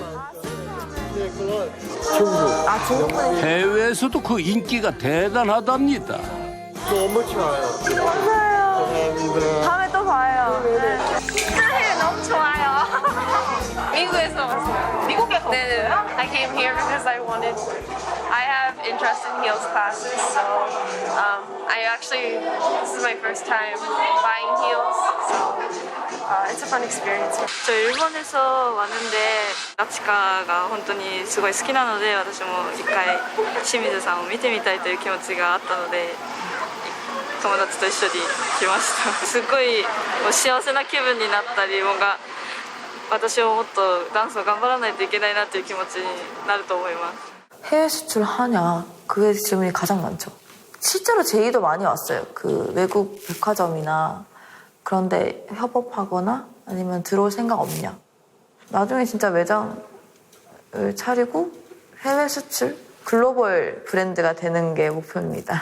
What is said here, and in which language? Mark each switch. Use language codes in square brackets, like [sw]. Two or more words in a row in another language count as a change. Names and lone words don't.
[ko] 해외에서도 그 인기가 대단하답니다. 감사해요. 다음에 또 봐요. 네, 너무 좋아요. 미국에서 왔어요. 미국에서 네, [en] I came here because I have interest in heels classes, so I actually, this is my first time buying heels, so it's a fun experience. [ko] 저 일본에서 왔는데 나치카가 [ja] 本当にすごい好きなので私も一回清水さんを見てみたいという気持ちがあったので友達と一緒に来ましたすごいもう幸せな気分になったり私をもっとダンスを頑張らないといけないなという気持ちになると思います [ko] 해외 수출하냐? 그게 질문이 가장 많죠. 실제로 제의도 많이 왔어요. 그 외국 백화점이나 그런데 협업하거나 아니면 들어올 생각 없냐? 나중에 진짜 매장을 차리고 해외 수출, 글로벌 브랜드가 되는 게 목표입니다.